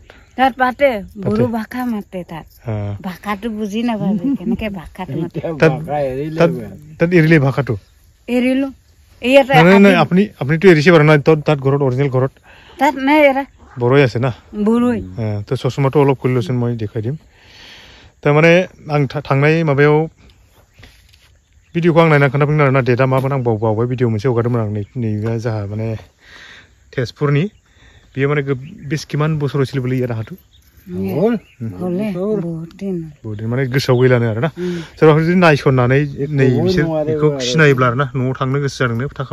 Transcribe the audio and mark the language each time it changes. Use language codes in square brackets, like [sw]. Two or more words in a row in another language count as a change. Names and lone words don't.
[as] তাত পাতে বড়ো ভাষা মাতে তাত ভাষাটো বুজি নাপাবে কেনেকে ভাষাটো মাতে তাত এৰিলে ভাষাটো এৰিলো ইয়াতে নাই আপনিতো এৰিছে বাৰু না তাত ঘৰত অৰিজিনেল ঘৰত তাত নাই এৰা বড়োই আছে না বড়োই তো চশমাটো অলপ খুলি লৈছোন মই দেখাই দিম তাৰমানে [brx] आं थांनाय माबायाव भिडिअखौ आं नायना खोन्थाफिनगोन आरोना डेटआ मामोन आं बावबाय भिडिअ मोनसे हगारदोंमोन आं नैबे जाहा माने तेजपुरनि बेयो माने बेस किमान बोसोर सोलिबोलै इया राहाथु बहुद माने गोसोआव गैलानो आरोना सोरबाफोर जुदि नायसननानै नै बिसोर बेखौ सिनायोब्ला आरोना न'आव थांनो गोसो जादोंनो थाखा